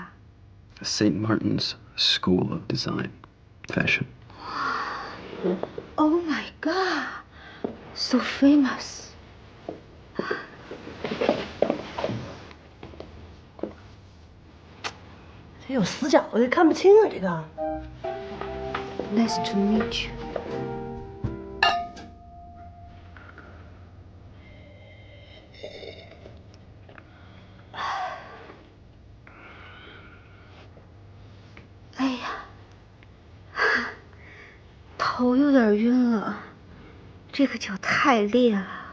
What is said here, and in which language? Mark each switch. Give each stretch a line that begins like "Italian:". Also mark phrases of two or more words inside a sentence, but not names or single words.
English: ？St. Martin's School of Design, Fashion. Oh my God, so famous.
Chinese: 這有死角，我也看不清啊，這個。
English: Nice to meet you.
Chinese: 哎呀，頭有點暈了，這個酒太烈了。